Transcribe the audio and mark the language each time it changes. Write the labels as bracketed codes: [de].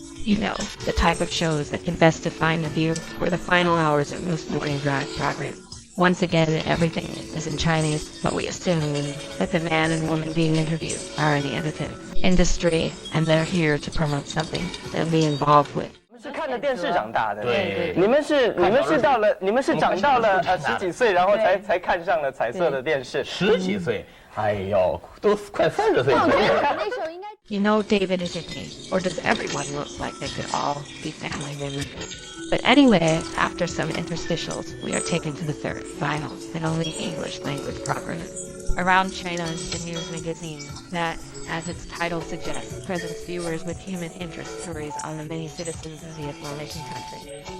[en] You know, the type of shows that can best define the view for the final hours of most morning drive programs. Once again, everything is in Chinese, but we assume that the man and woman being interviewed are in the entertainment industry, and they're here to promote something they'll be involved with. [zh] 是看着电视长大的，对，你们是长到了10几岁，然后才看上了彩色的电视。 10几岁，哎呦，都快30岁了。 [en] You know David is in me, or does everyone look like they could all be family members? But anyway, after some interstitials, we are taken to the third, final, and only English language program. Around China is the news magazine that, as its title suggests, presents viewers with human interest stories on the many citizens of the aforementioned country.